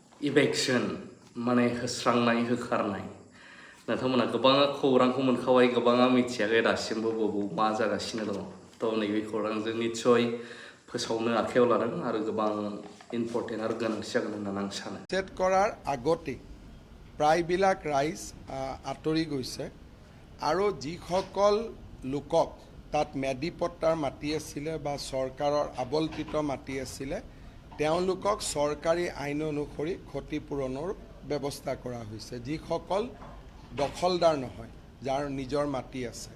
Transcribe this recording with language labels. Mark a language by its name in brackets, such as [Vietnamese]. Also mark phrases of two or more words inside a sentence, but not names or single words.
[Bodo] Eviction माने होस्रांनाय होखारनाय नोंथांमोना गोबां खौरांखौ मोनखाबाय गोबाङा मिथियाखै दासिमबो बबाव मा जागासिनो दङ थ' नैबे खौरांजों निस्सय फोसावनो आखायाव लादों आरो गोबां इम्पर्टेन्ट आरो गोनांथि जागोन होननानै आं सानो [Assamese] सेट কৰাৰ আগতে প্ৰায়বিলাক ৰাইজ আঁতৰি গৈছে আৰু যিসকল লোকক তাত মেডিপট্টাৰ মাটি আছিলে বা চৰকাৰৰ আবল্টিত মাটি আছিলে তেওঁলোকক চৰকাৰী আইন অনুসৰি ক্ষতিপূৰণৰ ব্যৱস্থা কৰা হৈছে যিসকল দখলদাৰ নহয় যাৰ নিজৰ মাটি আছে